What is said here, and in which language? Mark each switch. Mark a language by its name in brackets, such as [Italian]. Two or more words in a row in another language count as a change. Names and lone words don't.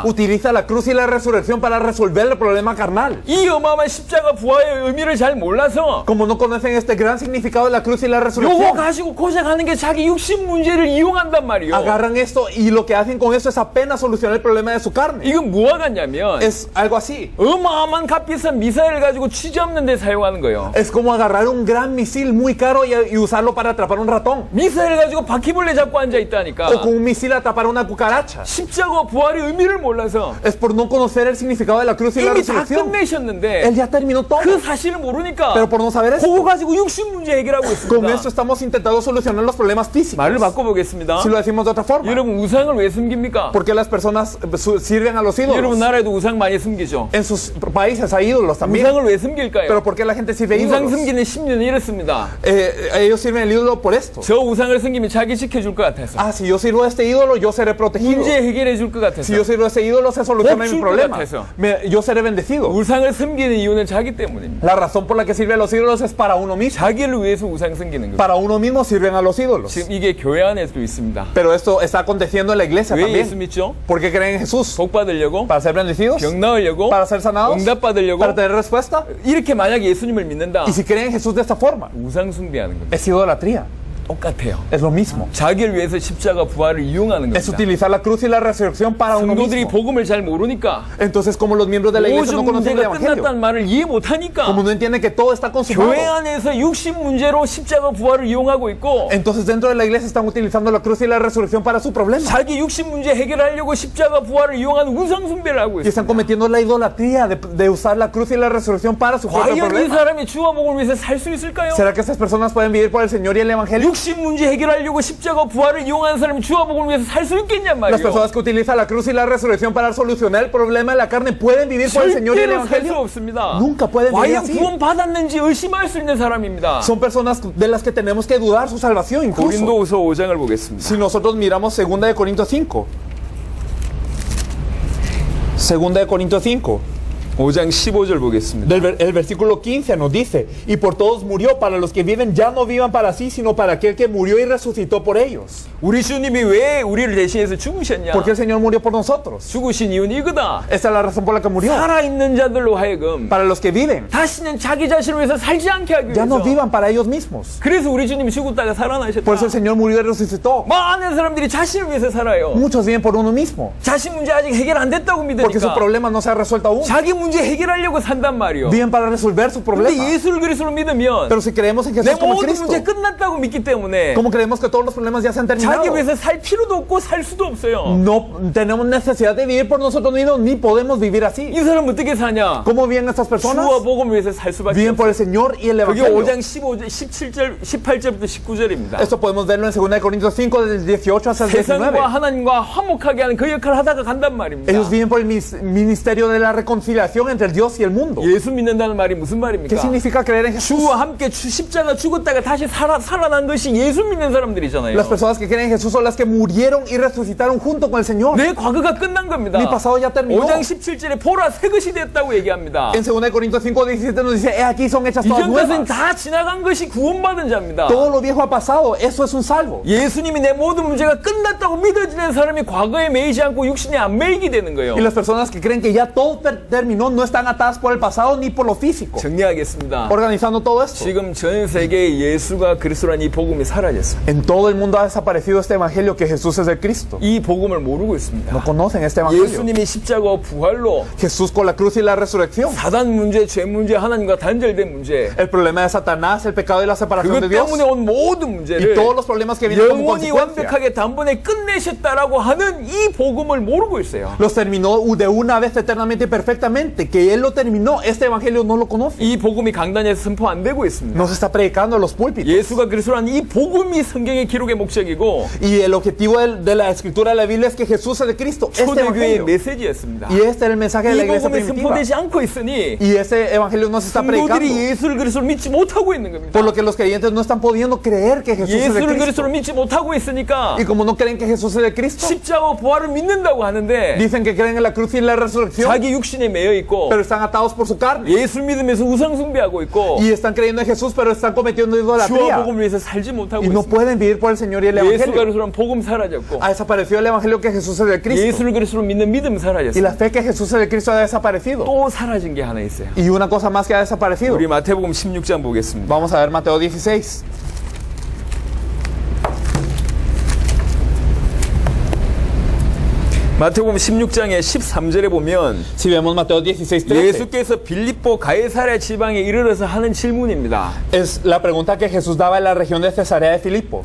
[Spanish] Utiliza la cruz y la resurrección para resolver el problema carnal. [Korean] 이 어마어마한 십자가 부활의 의미를 잘 몰라서 [Spanish] Como no conocen este gran significado de la cruz y la [Korean] 요거 [Spanish] resurrección, [Korean] 가지고 고생하는 게 자기 육신 문제를 이용한단 말이에요. [Spanish] agarran esto y lo que hacen con eso es apenas solucionar el problema de su carne. [Korean] 이건 뭐와 같냐면 [Spanish] Es algo así. [Korean] 어마어마한 값비싼 미사일을 가지고 취재 없는 데 사용하는 거예요. [Spanish] Es como agarrar un gran misil muy caro y usarlo para atrapar un ratón. [Korean] 미사일을 가지고 바퀴벌레 잡고 앉아 있다니까. [Spanish] O con un misil atrapar una cucaracha. [Korean] 십자가 부활의 의미를 몰라서 [Spanish] Es por no conocer el significado de la cruz y la [Korean] 이미 다 [Spanish] resurrección. [Korean] 끝내셨는데 [Spanish] Él ya terminó todo. [Korean] 그 사실을 모르니까 [Spanish] Pero por no saber [Korean] 그거 [Spanish] esto, [Korean] 가지고 육신 문제 해결하고 [Spanish] con [Korean] 있습니다. [Spanish] esto estamos intentando solucionar los problemas físicos. [Korean] 말을 바꿔보겠습니다. [Spanish] Si lo decimos de otra forma. [Korean] 여러분 우상을 왜 숨깁니까? [Spanish] ¿Por qué las personas sirven a los [Korean] 여러분 [Spanish] ídolos? [Korean] 나라에도 우상 많이 숨기죠. [Spanish] En sus países hay ídolos también. [Korean] 우상을 왜 숨길까요? [Spanish] Pero ¿por qué la gente sirve [Korean] 우상 [Spanish] ídolos? [Korean] 숨기는 심리는 이렇습니다. [Spanish] Ellos sirven el ídolo por esto. [Korean] 저 우상을 숨기면 자기 지켜줄 것 같아서. [Spanish] Ah, si yo sirvo a este ídolo, yo seré protegido. [Korean] 문제 해결해 줄 것 같아서. [Spanish] Si yo sirvo a este ídolo, se soluciona mi [Korean] 줄 [Spanish] problema. [Korean] 것 같아서. [Spanish] Yo seré bendecido. [Korean] 우상을 숨기는 이유는 자기 때문입니다. [Spanish] La razón por la que sirve a los ídolos es para uno mismo. [Korean] 자기를 위해서 우상 숨기는 거예요. [Spanish] Para uno mismo sirven a los ídolos. [Korean] 지금 이게 교회 안에도 있습니다. [Spanish] Pero esto está aconteciendo en la iglesia [Korean] 왜 예수 [Spanish] también. [Korean] 믿죠? [Spanish] ¿Por qué creen en Jesús? [Korean] 복 받으려고? [Spanish] ¿Para ser bendecidos? [Korean] 병 나으려고? [Spanish] ¿Para ser sanados? [Korean] 응답 받으려고? [Spanish] ¿Para tener respuesta? [Korean] 이렇게 만약 예수님을 믿는다. [Spanish] Y si creen en Jesús de esta forma, [Korean] 우상 숭배하는 겁니다. [Spanish] es idolatría. [Korean] 똑같아요. [Spanish] Es lo mismo. [Korean] 자기를 위해서 십자가 부활을 이용하는 [Spanish] Es [Korean] 겁니다. [Spanish] utilizar la cruz y la resurrección para uno [Korean] 성도들이 [Spanish] mismo. [Korean] 복음을 잘 모르니까 [Spanish] Entonces, como los miembros de la iglesia no [Korean] 모든 [Spanish] conocen el [Korean] 문제가 [Spanish] evangelio, [Korean] 끝났다는 말을 이해 못하니까 [Spanish] como no entienden que todo está consumado, [Korean] 교회 안에서 육신 문제로 십자가 부활을 이용하고 있고 [Spanish] entonces dentro de la iglesia están utilizando la cruz y la resurrección para su problema. [Korean] 자기 육신 문제 해결하려고 십자가 부활을 이용하는 우상 숭배를 하고 [Spanish] Y están [Korean] 있습니다. [Spanish] cometiendo la idolatría de usar la cruz y la resurrección para su propio [Korean] 과연 이 [Spanish] problema. [Korean] 사람이 주와 복음을 위해서 살 수 있을까요? [Spanish] ¿Será que estas personas pueden vivir por el Señor y el evangelio? [Korean] 육신 문제 해결하려고 십자가 부활을 이용하는 사람이 주와 복음을 위해서 살 수 있겠냔 [Spanish] Las [Korean] 말이에요. [Spanish] personas que utilizan la cruz y la resurrección para solucionar el problema de la carne pueden vivir por el Señor y el [Korean] 절대로 살 수 [Spanish] evangelio. [Korean] 없습니다. [Spanish] Nunca pueden vivir [Korean] 과연 [Spanish] así. [Korean] 구원 받았는지 의심할 수 있는 사람입니다. [Spanish] Son personas de las que tenemos que dudar su salvación incluso. [Korean] 고린도후서 5장을 보겠습니다. [Spanish] Si nosotros miramos 2 de Corintios 5. 2 de Corintios 5. [Korean] 5장 15절 보겠습니다. [Spanish] El versículo 15 nos dice, y por todos murió, para los que viven ya no vivan para sí, sino para aquel que murió y resucitó por ellos. [Korean] 우리 주님이 왜 우리를 대신해서 죽으셨냐? [Spanish] Porque el Señor murió por nosotros. [Korean] 죽으신 이유는 이거다. [Spanish] Esta es la razón por la que murió. [Korean] 살아있는 자들로 하여금 [Spanish] Para los que viven, [Korean] 다시는 자기 자신을 위해서 살지 않게 하기 [Spanish] ya no [Korean] 위해서. [Spanish] vivan para ellos mismos. [Korean] 그래서 우리 주님이 죽었다가 살아나셨다. [Spanish] Por eso el Señor murió y resucitó. [Korean] 많은 사람들이 자신을 위해서 살아요. [Spanish] Muchos viven por uno mismo. [Korean] 자신 문제 아직 해결 안 됐다고 [Spanish] Porque su [Korean] 믿으니까 [Spanish] problema no se ha resuelto aún. [Korean] 자기 문제 해결하려고 산단 말이요. [Spanish] Viven para resolver su [Korean] 근데 [Spanish] problema. [Korean] 예수를 그리스도로 믿으면 [Spanish] Pero si creemos en [Korean] 내 [Spanish] Jesús como [Korean] 모든 [Spanish] Cristo, [Korean] 문제 끝났다고 믿기 때문에 [Spanish] como creemos que todos los problemas ya se han terminado, [Korean] 자기 위해서 살 필요도 없고 살 수도 없어요. [Spanish] no tenemos necesidad de vivir por nosotros mismos, ni podemos vivir así. [Korean] 이 사람 어떻게 사냐? [Spanish] ¿Cómo viven estas personas? [Korean] 주와 복음 위해서 살 수밖에 [Spanish] Viven [Korean] 없어요. [Spanish] por el Señor y el [Korean] 그게 [Spanish] Evangelio. [Korean] 5장 15절, 17절, 18절부터 19절입니다. [Spanish] Esto podemos verlo en 2 Corintios 5, del 18 hasta el 19. [Korean] 세상과 하나님과 화목하게 하는 그 역할을 하다가 간단 말입니다. [Spanish] Ellos viven por el ministerio de la reconciliación entre el Dios y el mundo. [Korean] 예수 믿는다는 말이 무슨 [Spanish] ¿Qué [Korean] 말입니까? [Spanish] significa creer en Jesús? [Korean] 주와 함께 십자가 죽었다가 다시 살아난 것이 예수 믿는 사람들이잖아요. [Spanish] Las personas que creen en Jesús son las que murieron y resucitaron junto con el Señor. [Korean] 내 과거가 끝난 겁니다. [Spanish] Mi pasado ya terminó. [Korean] 5장 17절에 보라 새 것이 됐다고 얘기합니다. [Spanish] En 2 Corintios 5, 17 nos dice, aquí son hechas todas [Korean] 이전 것은 [Spanish] nuevas. [Korean] 다 지나간 것이 구원받은 자입니다. [Spanish] Todo lo viejo ha pasado, eso es un salvo. [Korean] 예수님이 내 모든 문제가 끝났다고 믿어지는 사람이 과거에 매이지 않고 육신에 안 매이게 되는 거예요. [Spanish] Y las personas que creen que ya todo terminó no están atadas por el pasado ni por lo físico. [Korean] 정리하겠습니다. [Spanish] Organizando todo esto. [Korean] 지금 전 세계에 예수가 그리스도라는 이 복음이 사라졌어요. [Spanish] En todo el mundo ha desaparecido este evangelio que Jesús es el Cristo. [Korean] 이 복음을 모르고 있습니다. [Spanish] No conocen este evangelio. [Korean] 예수님이 십자가와 부활로 [Spanish] Jesús con la cruz y la resurrección. [Korean] 사단 문제, 죄 문제, 하나님과 단절된 문제, [Spanish] El problema de Satanás, el pecado y la separación de [Korean] 그것 [Spanish] Dios. [Korean] 때문에 온 모든 [Spanish] Y [Korean] 문제를 [Spanish] todos los problemas que vienen como [Korean] 영원히 [Spanish] consecuencia. [Korean] 완벽하게 단번에 끝내셨다라고 하는 이 복음을 모르고 있어요. [Spanish] Los terminó de una vez eternamente y perfectamente. Que Él lo terminó, este evangelio no lo conoce. [Korean] 이 복음이 강단에서 선포 안 되고 있습니다. [Spanish] No se está predicando en los púlpitos. [Korean] 예수가 그리스도라는 이 복음이 성경의 기록의 목적이고 [Spanish] Y el objetivo de la escritura de la Biblia es que Jesús es el Cristo. Este [Korean] 초대교회의 [Spanish] evangelio. [Korean] 메시지였습니다. [Spanish] Y este era el mensaje de la [Korean] 이 [Spanish] iglesia [Korean] 복음이 [Spanish] primitiva. [Korean] 선포되지 않고 있으니 [Spanish] Y ese evangelio no se está predicando. [Korean] 성도들이 예수를 그리스도로 믿지 못하고 있는 겁니다. [Spanish] Por lo que los creyentes no están pudiendo creer que Jesús es el [Korean] 예수를 [Spanish] Cristo. [Korean] 그리스도로 믿지 못하고 있으니까 [Spanish] Y como no creen que Jesús es el Cristo, [Korean] 십자가 부활을 믿는다고 하는데 [Spanish] dicen que creen en la cruz y en la resurrección, [Korean] 자기 육신에 매여 있고 [Spanish] pero están atados por su carne. [Korean] 예수 믿으면서 우상 숭배하고 있고 [Spanish] Y están creyendo en Jesús, pero están cometiendo [Korean] 주와 [Spanish] idolatría. [Korean] 복음을 위해서 살지 못하고 [Spanish] Y no [Korean] 있습니다. [Spanish] pueden vivir por el Señor y el [Korean] 예수가 [Spanish] evangelio. [Korean] 그리스도란 복음 사라졌고 [Spanish] Ha desaparecido el evangelio que Jesús es el Cristo. [Korean] 예수를 그리스도로 믿는 믿음 [Spanish] Y [Korean] 사라졌어요. [Spanish] la fe que Jesús es el Cristo ha desaparecido. [Korean] 또 사라진 게 하나 있어요. [Spanish] Y una cosa más que ha desaparecido. [Korean] 우리 마태복음 16장 보겠습니다. [Spanish] Vamos a ver Mateo 16. [Korean] 마태복음 16장의 13절에 보면 [Spanish] Si vemos Mateo 16:13, [Korean] 예수께서 빌립보 가이사랴 지방에 이르러서 하는 질문입니다. [Spanish] es la pregunta que Jesús daba en la región de Cesarea de Filipo.